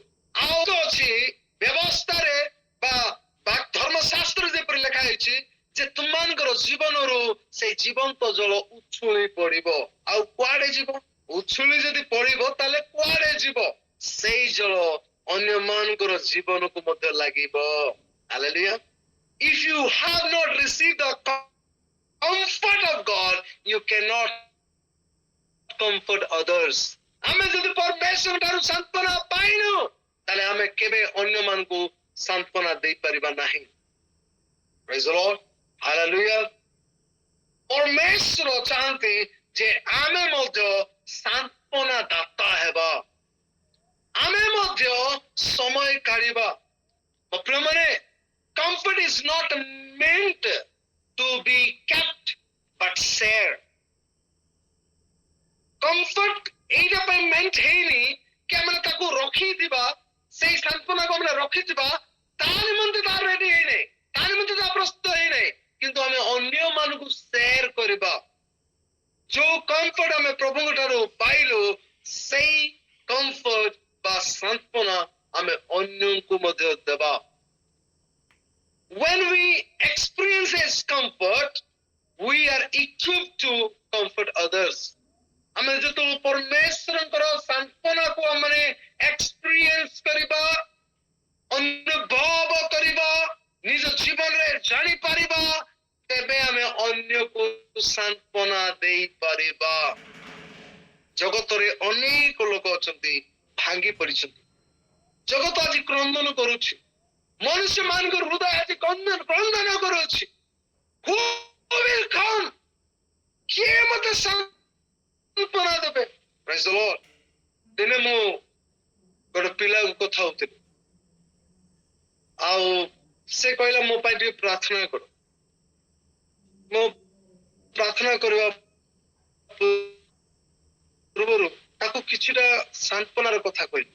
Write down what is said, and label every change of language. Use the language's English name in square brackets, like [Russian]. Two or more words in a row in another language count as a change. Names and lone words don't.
[Odia] ଆଉ ତ ଅଛି ବ୍ୟବସ୍ଥାରେ ବା ଧର୍ମଶାସ୍ତ୍ର ଯେପରି ଲେଖା ହେଇଛି ଯେ ତୁମମାନଙ୍କର ଜୀବନରୁ ସେଇ ଜୀବନ୍ତ ଜଳ ଉଛୁଳି ପଡିବ। ଆଉ କୁଆଡେ ଯିବ ଉଛୁଳି ଯଦି ପଡିବ ତାହେଲେ କୁଆଡେ ଯିବ ସେଇ ଜଳ ଅନ୍ୟମାନଙ୍କର ଜୀବନକୁ ମଧ୍ୟ ଲାଗିବ। [English] Hallelujah. If you have not received the comfort of God you cannot comfort others. [Odia] ଆମେ ଯଦି ପରମେଶ୍ୱର ଠାରୁ ସାନ୍ତ୍ୱନା ପାଇନୁ ତାହେଲେ ଆମେ କେବେ ଅନ୍ୟମାନଙ୍କୁ ସାନ୍ତ୍ୱନା ଦେଇପାରିବା ନାହିଁ। [English] Praise the Lord. Hallelujah. [Odia] ପରମେଶ୍ୱର ଚାହାନ୍ତି ଯେ ଆମେ ମଧ୍ୟ ସାନ୍ତ୍ୱନା ଦାତା ହେବା ଆମେ ମଧ୍ୟ ସମୟ କାଢିବା। [English] ପ୍ରିୟମାନେ comfort is not meant to be kept but shared. [Odia] Comfort ଏଇଟା ପାଇଁ ମେଣ୍ଟ ହେଇନି କି ଆମେ ତାକୁ ରଖିଥିବା ସେଇ ସାନ୍ତ୍ୱନାକୁ ଆମେ ରଖିଥିବା ତା ନିମନ୍ତେ ତାର ରେଡି ହେଇନାହିଁ ତା ନିମନ୍ତେ ତା ପ୍ରସ୍ତୁତ ହେଇନାହିଁ କିନ୍ତୁ ଆମେ ଅନ୍ୟମାନଙ୍କୁ ସେୟାର କରିବା। ଯୋଉ କମ୍ଫର୍ଟ ଆମେ ପ୍ରଭୁଙ୍କ ଠାରୁ ପାଇଲୁ ସେଇ କମ୍ଫର୍ଟ ବା ସାନ୍ତ୍ୱନା ଆମେ ଅନ୍ୟଙ୍କୁ ମଧ୍ୟ ଦେବା। [English] When we experience His comfort, we are equipped to comfort others. [Odia] ଆମେ ଯେତେବେଳେ ପରମେଶ୍ୱରଙ୍କର ସାନ୍ତ୍ୱନାକୁ ଆମେ ଏକ୍ସପିରିଏନ୍ସ କରିବା, ଅନୁଭବ କରିବା, ନିଜ ଜୀବନରେ ଜାଣିପାରିବା, ତେବେ ଆମେ ଅନ୍ୟକୁ ସାନ୍ତ୍ୱନା ଦେଇପାରିବା। ଜଗତରେ ଅନେକ ଲୋକ ଅଛନ୍ତି ଭାଙ୍ଗି ପଡ଼ିଛନ୍ତି। ଜଗତ ଆଜି କ୍ରନ୍ଦନ କରୁଛି, ମନୁଷ୍ୟ ମାନଙ୍କ ହୃଦୟ ଆଜି କ୍ରନ୍ଦନ କରୁଛି। [English] Who will come? [Odia] କିଏ ମତେ ସାନ୍ତ୍ୱନା ଦେବେ? [English] Praise the Lord. [Odia] ଦିନେ ମୁଁ ଗୋଟେ ପିଲାକୁ କଥା ହଉଥିଲି, ଆଉ ସେ କହିଲା ମୋ ପାଇଁ ଟିକେ ପ୍ରାର୍ଥନା କର। ମୁଁ ପ୍ରାର୍ଥନା କରିବା ପୂର୍ବରୁ ତାକୁ କିଛିଟା ସାନ୍ତ୍ୱନାର କଥା କହିଲି।